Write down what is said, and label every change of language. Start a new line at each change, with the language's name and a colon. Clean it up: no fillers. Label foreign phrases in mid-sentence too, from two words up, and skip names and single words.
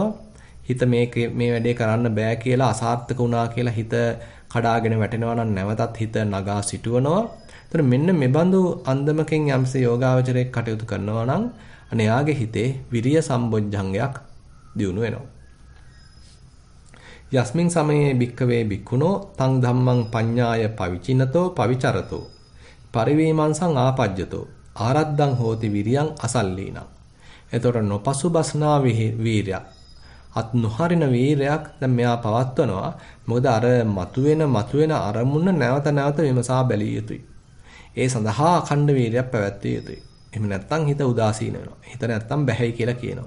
Sinhala: හිත මේ වැඩේ කරන්න බෑ කියලා අසාර්ථක වුණා කියලා හිත කඩාගෙන වැටෙනවා නම් නැවතත් හිත නගා සිටවනවා. එතන මෙන්න මෙබඳු අන්දමකින් යම්ස යෝගාවචරයක් කටයුතු කරනවා නම් අනයාගේ හිතේ විරිය සම්බොජ්ජංගයක් දියුණු වෙනවා.
Pali: යස්මින් සමයේ භික්ඛවේ භික්ඛුනෝ තං ධම්මං පඤ්ඤාය පවිචිනතෝ පවිචරතෝ පරිවේමංසං ආපජ්ජතෝ ආරද්දං හෝති විරියං අසල්ලීනං.
Sinhala: එතකොට නොපසුබස්නා වීරයක් අත් නොහරින වීරයක් දැන් මෙයා පවත්වනවා. මොකද අර මතුවෙන අරමුණ නැවත නැවත විමසා බැලිය යුතුයි. ඒ සඳහා අඛණ්ඩ වීරයක් පැවැත්විය යුතුයි. එහෙම නැත්නම් හිත උදාසීන වෙනවා. හිත නැත්නම් බැහැයි කියලා කියනවා.